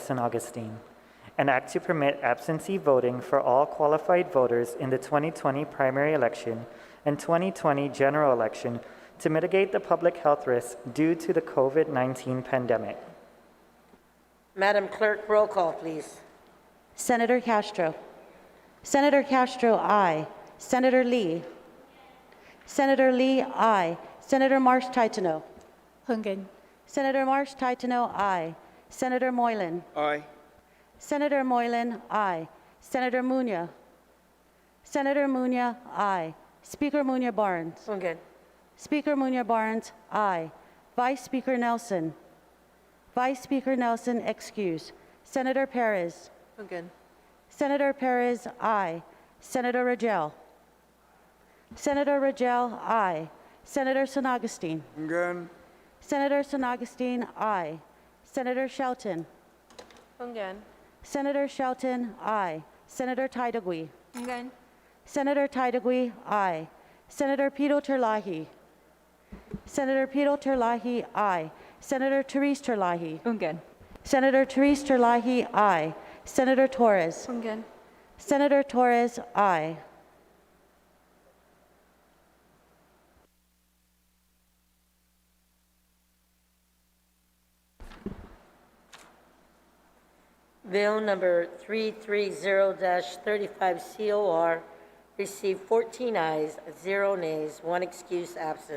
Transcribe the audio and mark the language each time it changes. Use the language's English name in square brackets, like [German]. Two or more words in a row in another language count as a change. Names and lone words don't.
[English] San Augustine, an act to permit absentee voting for all qualified voters in the 2020 primary election and 2020 general election to mitigate the public health risks due to the COVID-19 pandemic. Madam Clerk, roll call, please. Senator Castro. Senator Castro, aye. Senator Lee. Senator Lee, aye. Senator Marsh Titano. Ungen. Senator Marsh Titano, aye. Senator Moylan. Aye. Senator Moylan, aye. Senator Munya. Senator Munya, aye. Speaker Munya Barnes. Okay. Speaker Munya Barnes, aye. Vice Speaker Nelson. Vice Speaker Nelson, excuse. Senator Perez. Again. Senator Perez, aye. Senator Rangel. Senator Rangel, aye. Senator San Augustine. Again. Senator San Augustine, aye. Senator Shelton. Ungan. Senator Shelton, aye. Senator Taitagui. Ungan. Senator Taitagui, aye. Senator Pito Terlahi. Senator Pito Terlahi, aye. Senator Therese Terlahi. Ungan. Senator Therese Terlahi, aye. Senator Torres. Ungan. Senator Torres, aye. Bill number 330-35 COR received 14 ayes, 0 nays, 1 excuse absent.